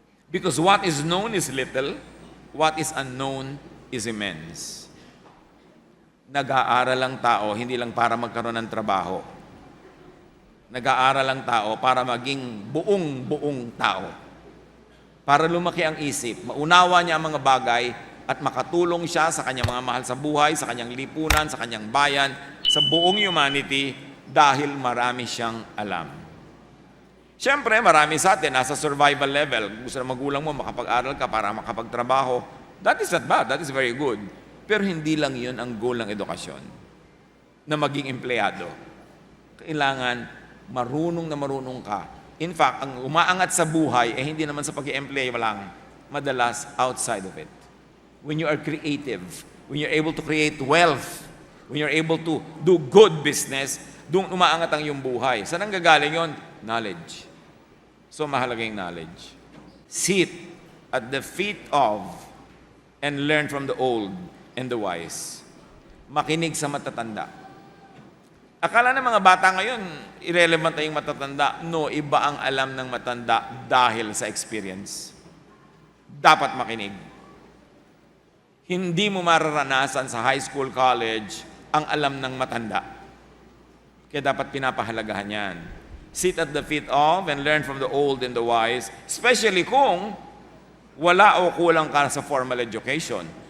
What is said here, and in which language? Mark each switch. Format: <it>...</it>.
<en>Because what is known is little, what is unknown is immense.</en> <tl>Nag-aaral ang tao, hindi lang para magkaroon ng trabaho. Nag-aaral ang tao para maging buong tao. Para lumaki ang isip, maunawa niya ang mga bagay at makatulong siya sa kanyang mga mahal sa buhay, sa kanyang lipunan, sa kanyang bayan, sa buong humanity dahil marami siyang alam. Siyempre, marami sa atin nasa survival level. Gusto na magulang mo makapag-aral ka para makapagtrabaho.</tl> <en>That is not bad, that is very good.</en> <tl>Pero hindi lang yun ang goal ng edukasyon, na maging empleyado. Kailangan marunong na marunong ka.</tl> <en>In fact,</en> <tl>ang umaangat sa buhay, hindi naman sa pag-i-employ lang, madalas</tl> <en>outside of it. When you are creative, when you're able to create wealth, when you're able to do good business,</en> <tl>doon umaangat ang iyong buhay. Saan ang gagaling yun?</tl> <en>Knowledge.</en> <tl>So mahalaga yung knowledge.</tl> <en>Sit at the feet of and learn from the old and the wise.</en> <tl>Makinig sa matatanda. Akala ng mga bata ngayon, irrelevant na yung matatanda. No, iba ang alam ng matanda dahil sa experience. Dapat makinig. Hindi mo mararanasan sa high school, college, ang alam ng matanda. Kaya dapat pinapahalagahan yan.</tl> <en>Sit at the feet of and learn from the old and the wise, especially</en> <tl>kung wala o kulang ka sa formal education.</tl>